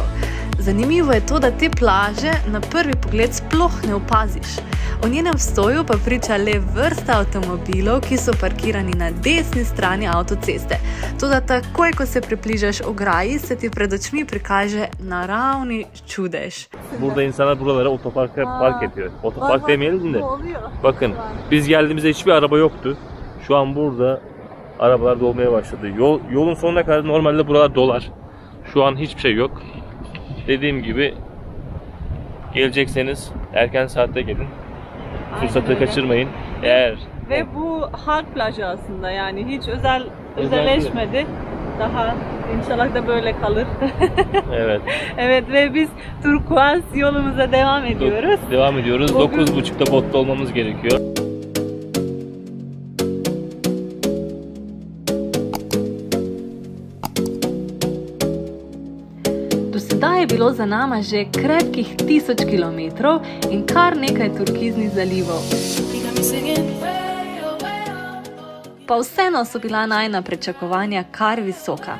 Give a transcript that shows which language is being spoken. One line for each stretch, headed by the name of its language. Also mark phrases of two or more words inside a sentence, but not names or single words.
Slovenian: Zanimivo je to, da te plaže na prvi pogled sploh ne opaziš. O njenem obstoju pa priča le vrsta avtomobilov, ki so parkirani na desni strani avtoceste. Toda takoj, ko se približaš ograji, se ti pred očmi prikaže naravni čudež.
Turkish: Burada insanlar buralara otoparka park ediyor. Otopark demeyelim de. Bakın, biz geldiğimizde hiçbir araba yoktu. Şu an burada arabalar dolmaya başladı. Yolun sonuna kadar normalde buralar dolar. Şu an hiçbir şey yok. Dediğim gibi gelecekseniz erken saatte gelin. Fırsatı kaçırmayın. Ve bu halk plajı aslında, yani hiç özelleşmedi. Daha inşallah da böyle kalır. Evet. Evet, ve biz turkuaz yolumuza devam ediyoruz. Devam ediyoruz. 9.30'da botta olmamız gerekiyor.
Slovenian: Do sedaj je bilo za nama že krepkih 1000 kilometrov in kar nekaj turkiznih zalivov. Pa vseeno so bila najina pričakovanja kar visoka.